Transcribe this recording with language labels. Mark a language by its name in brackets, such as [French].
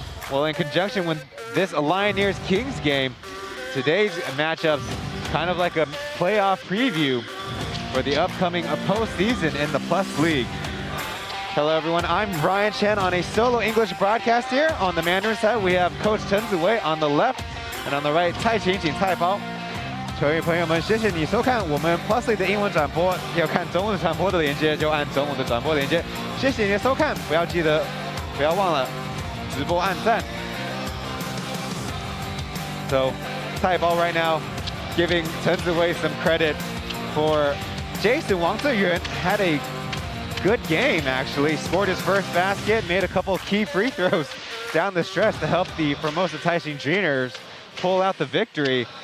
[English] Well, in conjunction with this Lioneers Kings game, today's matchup's kind of like a playoff preview for the upcoming postseason in the Plus League. Hello everyone, I'm Chen on a solo English broadcast here. On the Mandarin side, we have Coach Chen on the left, and on the right, 蔡琴景、蔡包。 [Chinese] 球员朋友们，谢谢你收看我们 Plus League 的英文转播。要看中文转播的连接，就按中文的转播连接。谢谢你的收看，不要忘了直播按赞。 [English] So, 蔡包 right now giving Chen some credit for Jason Wang Ziyuan had a good game, actually. Scored his first basket, made a couple key free throws down the stretch to help the Formosa Taishin Dreamers pull out the victory.